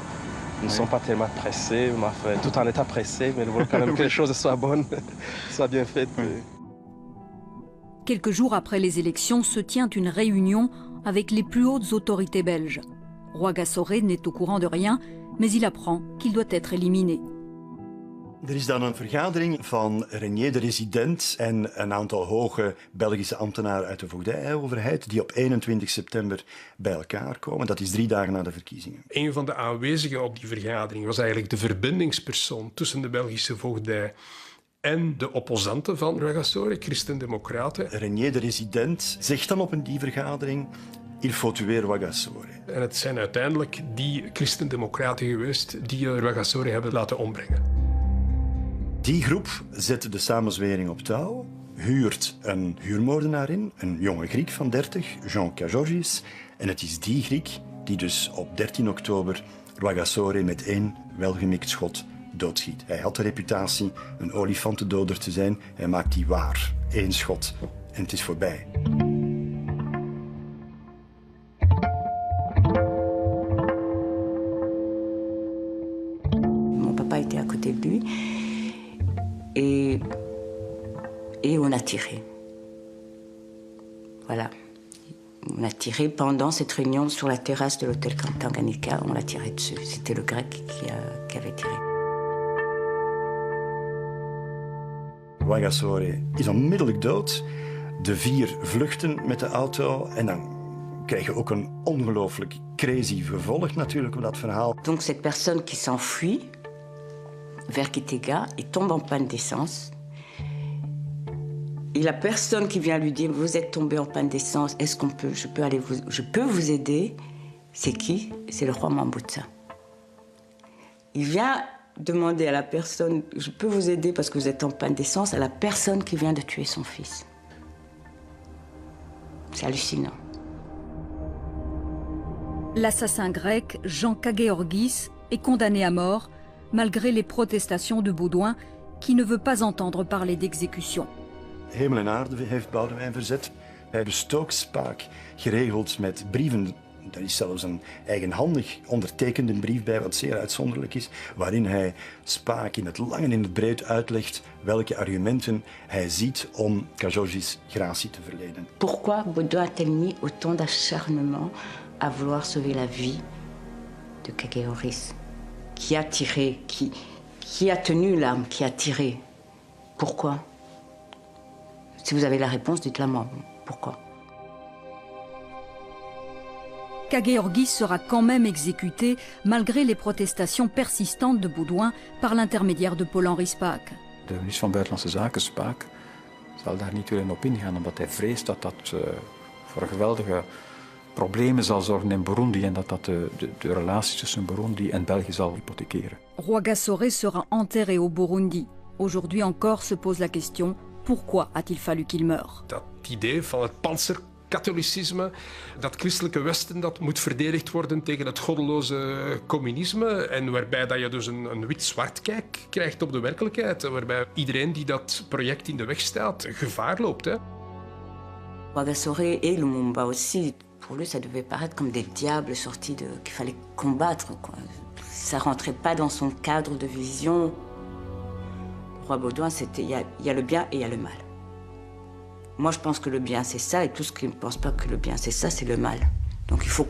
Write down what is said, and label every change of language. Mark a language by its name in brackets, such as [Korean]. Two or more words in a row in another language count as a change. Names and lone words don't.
[French] Nous ne sommes pas tellement pressés, tout en étant pressés, mais nous voulons quand même que les choses soient bonnes, soient bien faites. Quelques jours après les élections se tient une réunion avec les plus hautes autorités belges. Rwagasore n'est au courant de rien, mais il apprend qu'il doit être éliminé. [Dutch] Er is dan een vergadering van Renier de Resident en een aantal hoge Belgische ambtenaren uit de voogdijoverheid die op 21 september bij elkaar komen. Dat is 3 dagen na de verkiezingen. Een van de aanwezigen op die vergadering was eigenlijk de verbindingspersoon tussen de Belgische voogdij en de opposanten van Rwagasore, Christen-Democraten. Renier de Resident zegt dan op die vergadering: [French] il faut tuer Rwagasore. [Dutch] En het zijn uiteindelijk die Christen-Democraten geweest die Rwagasore hebben laten ombrengen. Die groep zet de samenzwering op touw, huurt een huurmoordenaar in, een jonge Griek van 30, Jean Kajorgis. En het is die Griek die dus op 13 oktober Rwagasore met 1 welgemikt schot doodschiet. Hij had de reputatie een olifantendoder te zijn. Hij maakt die waar. 1 schot en het is voorbij. [French] Mon papa était à côté de lui. Et on a tiré. Voilà. On a tiré pendant cette réunion sur la terrasse de l'hôtel Tanganyika. On l'a tiré dessus. C'était le Grec qui avait tiré. [Dutch] Rwagasore is onmiddellijk dood. De 4 vluchten met de auto. En dan krijg je ook een ongelooflijk crazy gevolg natuurlijk op dat verhaal. [French] Donc cette personne qui s'enfuit vers Kitega, il tombe en panne d'essence. Et la personne qui vient lui dire: vous êtes tombé en panne d'essence, est-ce qu'on peut, je peux vous aider? C'est qui? C'est le roi Mwambutsa. Il vient demander à la personne: je peux vous aider parce que vous êtes en panne d'essence, à la personne qui vient de tuer son fils. C'est hallucinant. L'assassin grec Jean Kagéorgis est condamné à mort malgré les protestations de Baudouin qui ne veut pas entendre parler d'exécution. [Dutch] Hemel en aarde heeft Boudewijn verzet. Hij heeft de stookspaak geregeld met brieven. Er is zelfs een eigenhandig ondertekende brief bij, wat zeer uitzonderlijk is, waarin hij Spaak in het lang en in het breed uitlegt welke argumenten hij ziet om Kajorgis gratie te verlenen. [French] Pourquoi Baudouin a-t-il mis autant d'acharnement à vouloir sauver la vie de Kagéorgis, qui a tiré, qui a tenu l'arme, qui a tiré? Pourquoi? Si vous avez la réponse, dites-la moi. Pourquoi? Kagéorgis sera quand même exécuté malgré les protestations persistantes de Baudouin par l'intermédiaire de Paul-Henri Spaak. [Dutch] De minister van Buitenlandse Zaken, Spaak, zal daar niet weer in op ingaan, omdat hij vreest dat dat voor een geweldige problemen zal zorgen in Burundi en dat de relatie tussen Burundi en België zal hypothekeren. [French] Rwagasore sera enterré au Burundi. Aujourd'hui encore se pose la question, pourquoi a-t-il fallu qu'il meure? [Dutch] Dat idee van het panzerkatholicisme, dat christelijke Westen dat moet verdedigd worden tegen het goddeloze communisme en waarbij dat je dus een wit-zwart kijk krijgt op de werkelijkheid, waarbij iedereen die dat project in de weg staat gevaar loopt. Hè. [French] Rwagasore et Lumumba aussi, pour lui ça devait paraître comme des diables sortis qu'il fallait combattre, quoi. Ça rentrait pas dans son cadre de vision. Roi Baudouin, c'était il y a le bien et il y a le mal. Moi, je pense que le bien, c'est ça, et tous ceux qui ne pensent pas que le bien, c'est ça, c'est le mal.